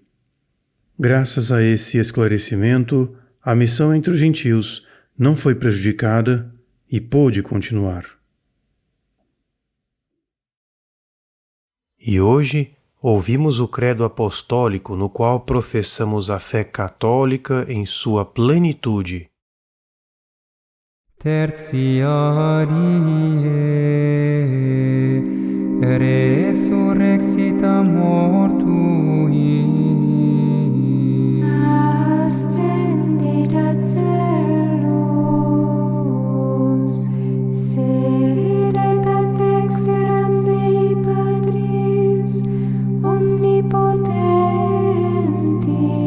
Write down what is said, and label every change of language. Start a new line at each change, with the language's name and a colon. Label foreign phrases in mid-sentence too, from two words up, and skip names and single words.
Portuguese: Graças a esse esclarecimento, a missão entre os gentios não foi prejudicada e pôde continuar. E hoje ouvimos o credo apostólico no qual professamos a fé católica em sua plenitude.
Latin: Tertiarie resurrexita mortui Ascendit ad caelos, sedet ad dexteram Dei Patris omnipotenti.